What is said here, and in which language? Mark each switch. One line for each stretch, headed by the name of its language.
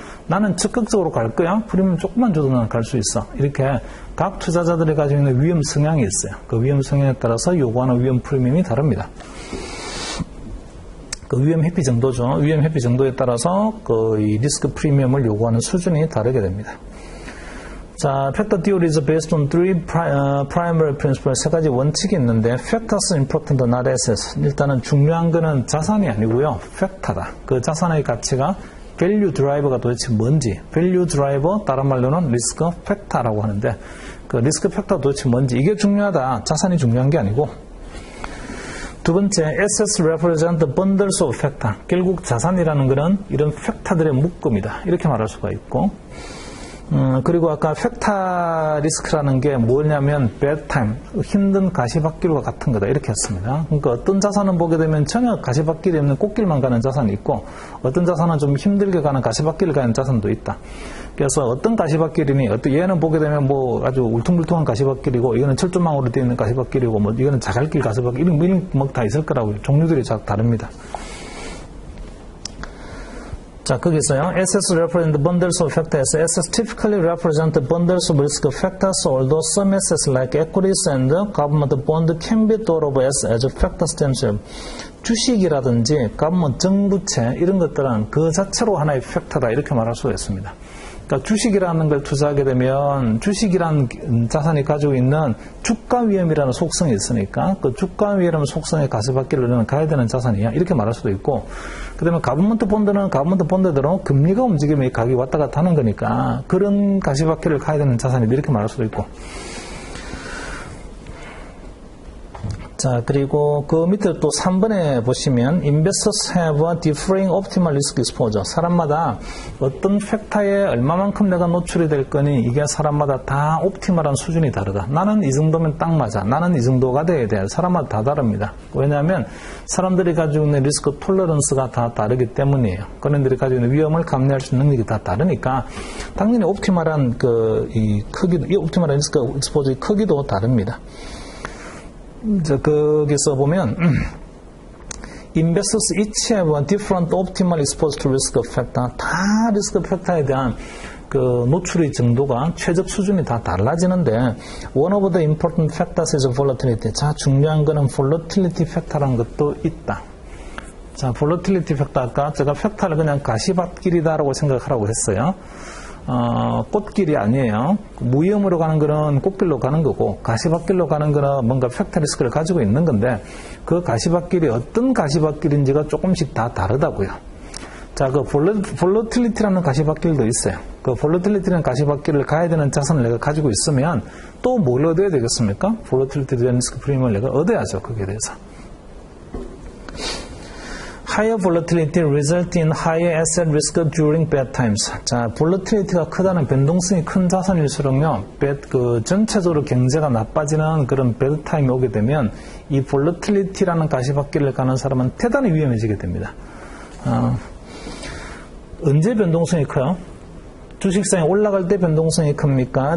Korean: 나는 적극적으로 갈 거야. 프리미엄 조금만 줘도 나는 갈 수 있어. 이렇게 각 투자자들이 가지고 있는 위험 성향이 있어요. 그 위험 성향에 따라서 요구하는 위험 프리미엄이 다릅니다. 그 위험 회피 정도죠. 위험 회피 정도에 따라서 그 이 리스크 프리미엄을 요구하는 수준이 다르게 됩니다.
English: 자, factor theory is based on three primary principles.
Korean: 세 가지 원칙이 있는데,
English: factors important, not assets.
Korean: 일단은 중요한 거는 자산이 아니고요, factor다. 그 자산의 가치가 value driver가 도대체 뭔지, value driver, 다른 말로는 risk factor라고 하는데, 그 risk factor 도대체 뭔지, 이게 중요하다. 자산이 중요한 게 아니고. 두 번째,
English: assets represent the bundles of factor.
Korean: 결국 자산이라는 거는 이런 팩터들의 묶음이다. 이렇게 말할 수가 있고, 그리고 아까 팩터 리스크라는 게 뭐냐면 bad time, 힘든 가시밭길과 같은 거다 이렇게 했습니다. 그러니까 어떤 자산은 보게 되면 전혀 가시밭길이 없는 꽃길만 가는 자산이 있고 어떤 자산은 좀 힘들게 가는 가시밭길을 가는 자산도 있다. 그래서 어떤 가시밭길이니 얘는 보게 되면 아주 울퉁불퉁한 가시밭길이고 이거는 철조망으로 되어 있는 가시밭길이고 이거는 자갈길 가시밭길 이런 다 있을 거라고요. 종류들이 다릅니다. 자, 거기서요.
English: Assets represent the bundles of factors. Assets typically represent the bundles of risk factors, although some assets like equities and government bond can be thought of as factors themselves.
Korean: 주식이라든지 government 정부채 이런 것들은 그 자체로 하나의 팩터다 이렇게 말할 수가 있습니다. 그러니까 주식이라는 걸 투자하게 되면 주식이라는 자산이 가지고 있는 주가 위험이라는 속성이 있으니까 그 주가 위험 속성의 가시밭길을 가야 되는 자산이야 이렇게 말할 수도 있고 그 다음에 가버먼트 본드는 가버먼트 본드대로 금리가 움직이면 가격이 왔다 갔다 하는 거니까 그런 가시밭길을 가야 되는 자산이 이렇게 말할 수도 있고 자, 그리고 그 밑에 또 3번에 보시면
English: investors have a differing optimal risk exposure.
Korean: 사람마다 어떤 팩터에 얼마만큼 내가 노출이 될 거니 이게 사람마다 다 옵티멀한 수준이 다르다. 나는 이 정도면 딱 맞아. 나는 이 정도가 돼야 돼. 사람마다 다 다릅니다. 왜냐하면 사람들이 가지고 있는 리스크 톨러런스가 다 다르기 때문이에요. 그런들이 가지고 있는 위험을 감내할 수 있는 능력이 다 다르니까 당연히 옵티멀한 이 크기도, 이 옵티멀한 리스크 exposure의 크기도 다릅니다. 거기서 보면
English: investors each have a different optimal exposure to risk factor.
Korean: 다 리스크 팩터에 대한 그 노출의 정도가 최적 수준이 다 달라지는데
English: one of the important factors is volatility.
Korean: 자, 중요한 거는 volatility 팩터라는 것도 있다. 자, volatility 팩터 아까 제가 팩터를 그냥 가시밭길이다라고 생각하라고 했어요. 꽃길이 아니에요. 무위험으로 가는 거는 꽃길로 가는 거고 가시밭길로 가는 거는 뭔가 팩터 리스크를 가지고 있는 건데 그 가시밭길이 어떤 가시밭길인지가 조금씩 다 다르다고요. 자, 그 볼러틸리티라는 가시밭길도 있어요. 그 볼러틸리티라는 가시밭길을 가야 되는 자산을 내가 가지고 있으면 또 뭘 얻어야 되겠습니까? 볼러틸리티 리스크 프리미엄을 내가 얻어야죠. 거기에 대해서.
English: Higher volatility result in higher asset risk during bad times.
Korean: 자, volatility가 크다는 변동성이 큰 자산일수록요, 전체적으로 경제가 나빠지는 그런 bad time이 오게 되면 이 volatility라는 가시밭길을 가는 사람은 대단히 위험해지게 됩니다. 언제 변동성이 커요? 주식시장이 올라갈 때 변동성이 큽니까?